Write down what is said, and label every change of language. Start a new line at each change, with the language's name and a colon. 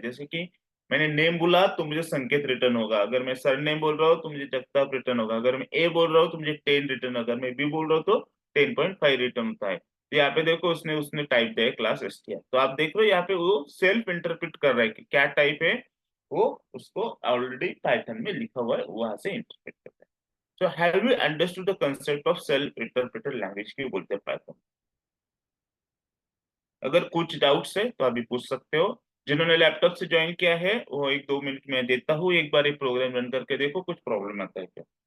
Hindi: जैसे कि मैंने नेम बोला तो मुझे संकेत रिटर्न होगा, अगर मैं सरनेम बोल रहा हूँ तो मुझे जगताप रिटर्न होगा, अगर मैं ए बोल रहा हूँ तो मुझे 10 रिटर्न, अगर मैं बी बोल रहा हूँ तो 10.5 रिटर्न होता है। तो यहाँ पे देखो उसने उसने टाइप दिया है क्लास str, तो आप देख रहे हो यहाँ पे वो सेल्फ इंटरप्रेट कर रहा है कि क्या टाइप है, वो उसको ऑलरेडी पाइथन में लिखा हुआ है, वहां से इंटरप्रेट करता है।
English: So have you understood the concept of self-interpreted language
Hindi: क्यों बोलते हैं पाइथन? अगर कुछ डाउट्स है तो अभी पूछ सकते हो। जिन्होंने लैपटॉप से ज्वाइन किया है वो 1-2 मिनट में देता हूँ, एक बार एक प्रोग्राम रन करके देखो कुछ प्रॉब्लम आता है क्या।